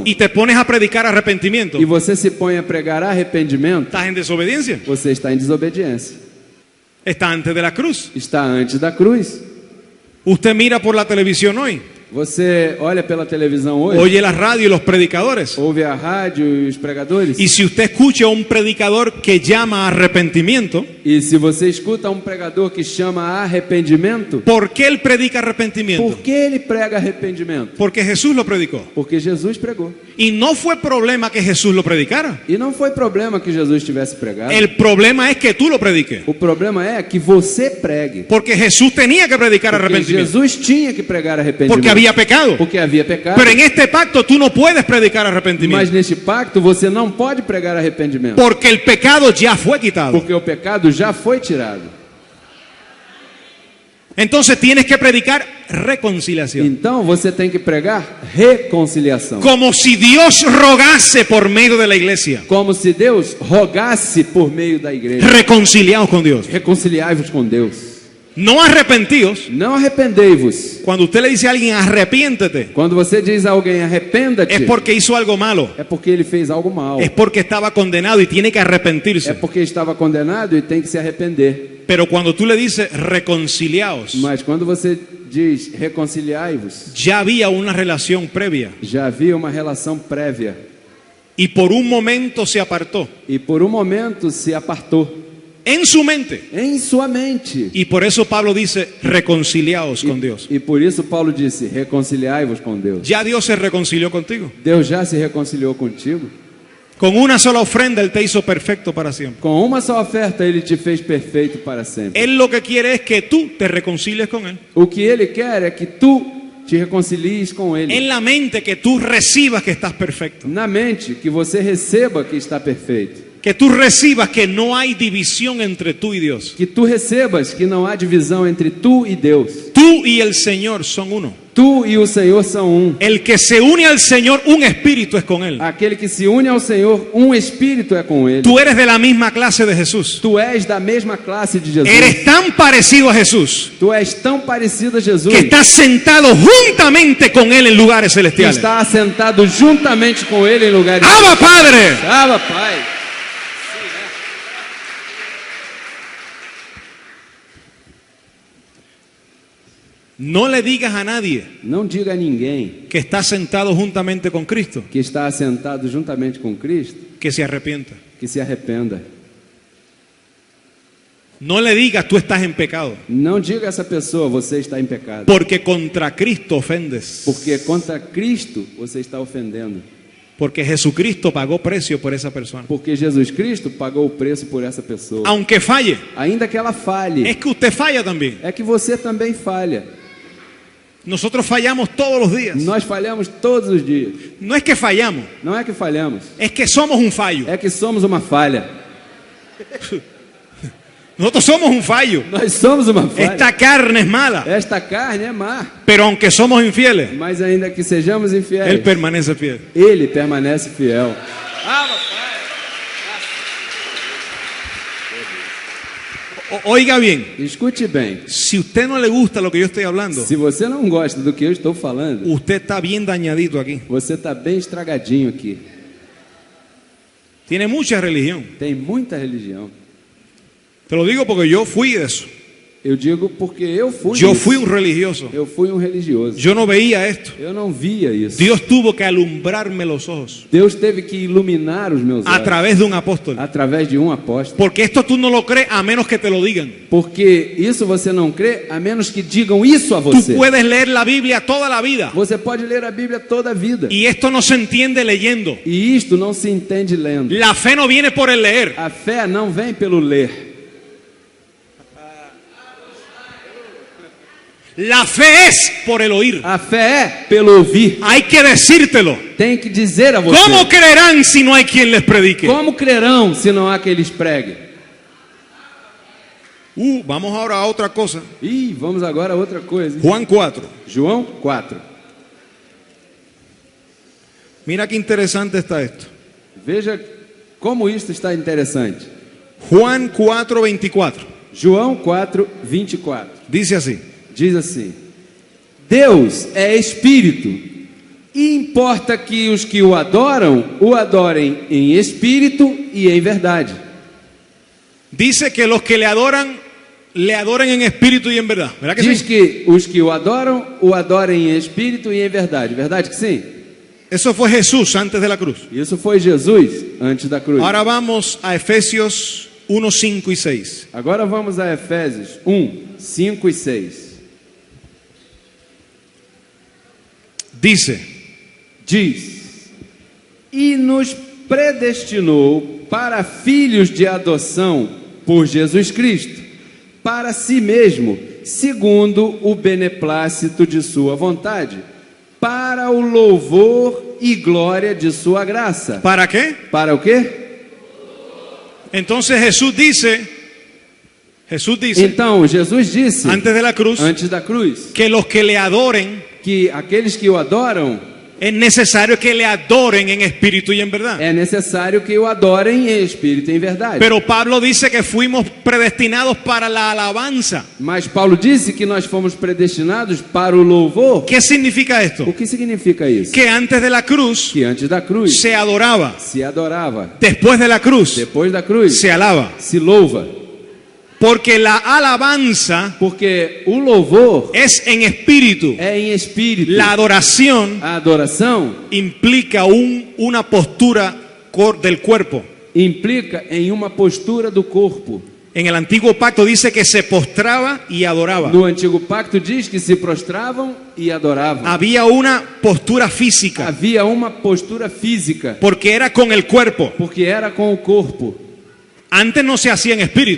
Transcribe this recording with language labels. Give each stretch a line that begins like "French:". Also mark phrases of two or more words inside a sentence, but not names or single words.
Spanish: y te pones a predicar arrepentimiento,
Portuguese: e você se põe a pregar arrependimento,
Spanish: estás en desobediencia.
Portuguese: você está em desobediência.
Spanish: Está antes de la cruz.
Portuguese: Está antes da cruz.
Spanish: Usted mira por la televisión hoy,
Portuguese: Você olha pela televisão hoje,
Spanish: oye la radio y los predicadores.
Portuguese: ouve a rádio e os pregadores,
Spanish: Y si usted escucha a un predicador que llama a arrepentimiento,
Portuguese: e se você escuta um pregador que chama arrependimento,
Spanish: ¿por qué él predica arrepentimiento?
Portuguese: por que ele prega arrependimento?
Spanish: Porque Jesús lo predicó.
Portuguese: Porque Jesus pregou.
Spanish: Y no fue problema que Jesús lo predicara.
Portuguese: E não foi problema que Jesus tivesse pregado.
Spanish: El problema es que tú lo prediques.
Portuguese: O problema é que você pregue.
Spanish: Porque Jesús tenía que predicar
Portuguese: Porque
Spanish: arrepentimiento.
Portuguese: Jesus tinha que pregar arrependimento.
Spanish: Porque había pecado.
Portuguese: Porque havia pecado.
Spanish: Pero en este pacto tú no puedes predicar
Portuguese: Mas
Spanish: arrepentimiento.
Portuguese: neste pacto você não pode pregar arrependimento.
Spanish: Porque el pecado ya fue quitado.
Portuguese: Porque o pecado já foi tirado.
Spanish: Entonces tienes que predicar reconciliación.
Portuguese: Então você tem que pregar reconciliação.
Spanish: Como si Dios rogase por medio de la iglesia.
Portuguese: Como se Deus rogasse por meio da igreja.
Spanish: Reconciliados con Dios.
Portuguese: Reconciliai-vos com Deus.
Spanish: No arrepentidos.
Portuguese: Não arrependei-vos.
Spanish: Cuando usted le dice a alguien arrepiéntete,
Portuguese: Quando você diz a alguém arrependa-te,
Spanish: es porque hizo algo malo.
Portuguese: é porque ele fez algo mal.
Spanish: Es porque estaba condenado y tiene que
Portuguese: É
Spanish: arrepentirse.
Portuguese: porque estava condenado e tem que se arrepender.
Spanish: Pero cuando tú le dices reconciliados,
Portuguese: Mas quando você diz reconciliai-vos,
Spanish: ya había una relación previa.
Portuguese: já havia uma relação prévia.
Spanish: Y por un momento se apartó
Portuguese: E por um momento se apartou
Spanish: en su mente.
Portuguese: em sua mente.
Spanish: Y por eso Pablo dice reconciliados con Dios.
Portuguese: E por isso Paulo disse, reconciliai-vos com Deus.
Spanish: Ya Dios se reconcilió contigo.
Portuguese: Deus já se reconciliou contigo.
Spanish: Con una sola ofrenda Él te hizo perfecto para siempre.
Portuguese: Com uma só oferta ele te fez perfeito para sempre.
Spanish: Él lo que quiere es que tú te reconcilies con Él.
Portuguese: O que ele quer é que tu te reconcilies com ele.
Spanish: En la mente que tú recibas que estás perfecto.
Portuguese: Na mente, que você receba que está perfeito.
Spanish: Que tú recibas que no hay división entre tú y Dios.
Portuguese: Que tu recebas que não há divisão entre tu e Deus.
Spanish: Tú y el Señor son uno.
Portuguese: Tu e o Senhor são um.
Spanish: El que se une al Señor, un espíritu es con Él.
Portuguese: Aquele que se une ao Senhor, um espírito é com ele.
Spanish: Tú eres de la misma clase de Jesús.
Portuguese: Tu és da mesma classe de Jesus.
Spanish: Eres tan parecido a Jesús
Portuguese: Tu és tão parecido a Jesus
Spanish: que estás sentado juntamente con Él en lugares
Portuguese: que
Spanish: celestiales.
Portuguese: está assentado juntamente com ele em lugares.
Spanish: ¡Abba, Padre!
Portuguese: Abba, Pai.
Spanish: No le digas a nadie
Portuguese: Não diga a ninguém
Spanish: que está sentado juntamente con Cristo
Portuguese: que está assentado juntamente com Cristo
Spanish: que se arrepienta.
Portuguese: que se arrependa.
Spanish: No le digas tú estás en pecado,
Portuguese: Não diga a essa pessoa, você está em pecado.
Spanish: porque contra Cristo ofendes.
Portuguese: Porque contra Cristo você está ofendendo.
Spanish: Porque Jesucristo pagó precio por esa persona.
Portuguese: Porque Jesus Cristo pagou o preço por essa pessoa.
Spanish: Aunque falle,
Portuguese: Ainda que ela falhe,
Spanish: es que usted falla también.
Portuguese: é que você também falha.
Spanish: Nosotros fallamos todos los días.
Portuguese: Nós falhamos todos os dias.
Spanish: No es que fallamos,
Portuguese: Não é que falhamos,
Spanish: es que somos un fallo.
Portuguese: é que somos uma falha.
Spanish: Nosotros somos un fallo.
Portuguese: Nós somos uma falha.
Spanish: Esta carne es mala,
Portuguese: Esta carne é má,
Spanish: pero aunque somos infieles,
Portuguese: mas ainda que sejamos
Spanish: Él
Portuguese: infiéis,
Spanish: permanece fiel.
Portuguese: Ele permanece fiel.
Spanish: Oiga bien,
Portuguese: Escute bem.
Spanish: si a usted no le gusta lo que yo estoy hablando,
Portuguese: Se você não gosta do que eu estou falando,
Spanish: usted está bien dañadito aquí.
Portuguese: você está bem estragadinho aqui.
Spanish: Tiene mucha religión.
Portuguese: Tem muita religião.
Spanish: Te lo digo porque yo fui de eso.
Portuguese: Eu digo porque eu fui
Spanish: Yo
Portuguese: isso.
Spanish: fui un religioso.
Portuguese: Eu fui um religioso.
Spanish: Yo no veía esto.
Portuguese: Eu não via isso.
Spanish: Dios tuvo que alumbrarme los ojos
Portuguese: Deus teve que iluminar os meus
Spanish: a
Portuguese: olhos
Spanish: través de un apóstol.
Portuguese: através de um apóstolo.
Spanish: Porque esto tú no lo crees a menos que te lo digan.
Portuguese: Porque isso você não crê a menos que digam isso a
Spanish: Tú
Portuguese: você.
Spanish: puedes leer la Biblia toda la vida
Portuguese: Você pode ler a Bíblia toda a vida.
Spanish: y esto no se entiende leyendo.
Portuguese: E isto não se entende lendo.
Spanish: La fe no viene por el leer.
Portuguese: A fé não vem pelo ler.
Spanish: La fe es por el oír.
Portuguese: A fé é pelo ouvir.
Spanish: Hay que decírtelo.
Portuguese: Tem que dizer a você.
Spanish: ¿Cómo creerán si no hay quien les predique?
Portuguese: Como crerão se não há quem lhes pregue?
Spanish: Vamos ahora a otra cosa.
Portuguese: Ih, vamos agora a outra coisa. Hein?
Spanish: Juan 4.
Portuguese: João 4.
Spanish: Mira qué interesante está esto.
Portuguese: Veja como isso está interessante.
Spanish: Juan 4, 24.
Portuguese: João 4, 24.
Spanish: Dice así.
Portuguese: Diz assim: Deus é espírito, e importa que os que o adorem em espírito e em verdade.
Spanish: Dice que los que le adoran en espíritu y en verdad. ¿Verdad que
Portuguese: Diz
Spanish: sí?
Portuguese: que os que o adorem em espírito e em verdade. Verdade que sim?
Spanish: Eso fue Jesús antes de la cruz.
Portuguese: Isso foi Jesus antes da cruz.
Spanish: Ahora vamos a Efesios 1, 5 y 6.
Portuguese: Agora vamos a Efésios 1, 5 e 6.
Spanish: Dice,
Portuguese: Diz: E nos predestinou para filhos de adoção por Jesus Cristo, para si mesmo, segundo o beneplácito de sua vontade, para o louvor e glória de sua graça.
Spanish: ¿para qué?
Portuguese: Para o quê?
Spanish: Entonces Jesús dice,
Portuguese: Então, Jesus disse,
Spanish: antes de la cruz,
Portuguese: antes da cruz,
Spanish: que los que le adoren,
Portuguese: que aqueles que o adoram,
Spanish: es necesario que le adoren en espíritu y en verdad.
Portuguese: é necessário que o adorem em espírito e em verdade.
Spanish: Pero Pablo dice que fuimos predestinados para la alabanza.
Portuguese: Mas Paulo disse que nós fomos predestinados para o louvor.
Spanish: ¿Qué significa esto?
Portuguese: O que significa isso?
Spanish: Que antes de la cruz
Portuguese: Que antes da cruz
Spanish: se adoraba,
Portuguese: se adorava,
Spanish: después de la cruz
Portuguese: depois da cruz
Spanish: se alaba.
Portuguese: se louva,
Spanish: Porque la alabanza
Portuguese: porque o louvor
Spanish: es en espíritu.
Portuguese: é em espírito.
Spanish: La adoración
Portuguese: A adoração
Spanish: implica una postura del cuerpo.
Portuguese: implica em uma postura do corpo.
Spanish: En el antiguo pacto dice que se postraba y adoraba.
Portuguese: No antigo pacto diz que se prostravam e adoravam.
Spanish: Había una postura física,
Portuguese: Havia uma postura física,
Spanish: porque era con el cuerpo.
Portuguese: porque era com o corpo.
Spanish: Antes no se hacía en espíritu.